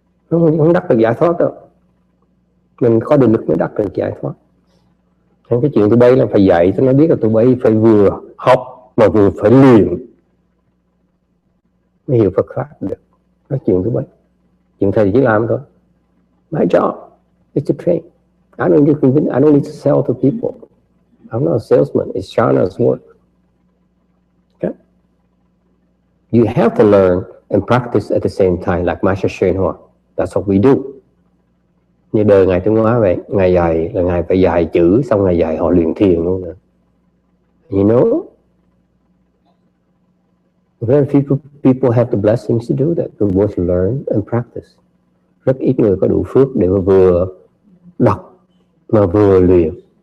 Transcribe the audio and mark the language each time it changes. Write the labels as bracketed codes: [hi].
[vi] Không đắc được giải thoát đâu. Mình có định lực mới đắc được giải thoát. Nên cái chuyện tụi bay là phải dạy cho nó biết là tụi bay phải vừa học mà vừa phải luyện mới hiểu Phật pháp được. Nói chuyện tụi bay. Chuyện thầy chỉ làm thôi. [en] My job is to train. I don't need to sell to people. I'm not a salesman. It's Shana's work. Okay? You have to learn and practice at the same time, like Master Shenhua. That's what we do. [vi] Như đời Ngài Trung Hóa vậy, Ngài dạy là Ngài phải dạy chữ, xong Ngài dạy họ luyện thiền luôn nữa. [en] You know? Very few people have the blessings to do that, to both learn and practice. [vi] Rất ít người có đủ phước để mà vừa đọc mà vừa luyện.